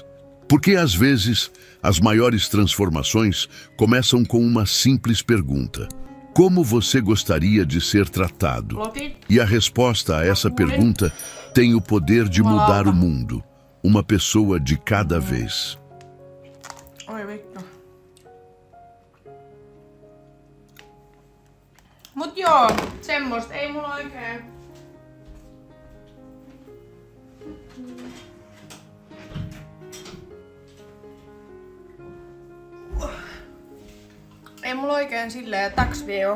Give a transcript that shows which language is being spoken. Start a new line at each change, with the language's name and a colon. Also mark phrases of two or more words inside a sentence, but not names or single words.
Portuguese: Porque às vezes as maiores transformações começam com uma simples pergunta: como você gostaria de ser tratado? E a resposta a essa pergunta tem o poder de mudar o mundo, uma pessoa de cada vez.
Finnish: Oi vittu. Mut joo, semmoista ei mulla oikein. Ei mulla oikein silleen taksvie oo.